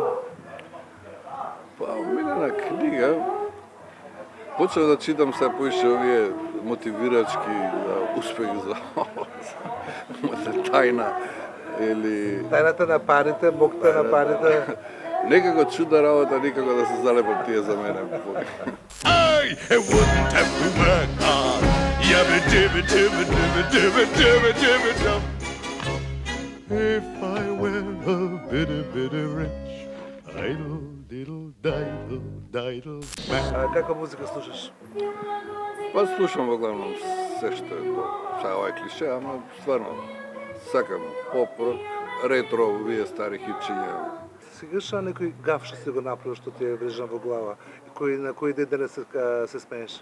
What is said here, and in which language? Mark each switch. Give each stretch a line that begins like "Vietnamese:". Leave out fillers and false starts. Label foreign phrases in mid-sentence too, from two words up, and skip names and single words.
Macedonian: Па, омилена книга, почнав да читам се поише овие мотивирачки за успех за мојата тајна или Тајната на парите, бокта на парите. некако чудна работа, никако да се залепат тие за мене.
English: I wouldn't have to work hard. Yabba-dibba-dibba-dibba-dibba-dibba-dibba-dum. If I were a bitty rich, idle, diddle, diddle, diddle man.
Macedonian: Каква музика слушаш? Па слушам во главном се што е тоа. Сега ова е клише, ама стварно сакам поп-рок, ретро, овие стари хитчиња. Сегаш некој гаф што си го направил, што ти е врежан во глава и на кој ден денес се смееш?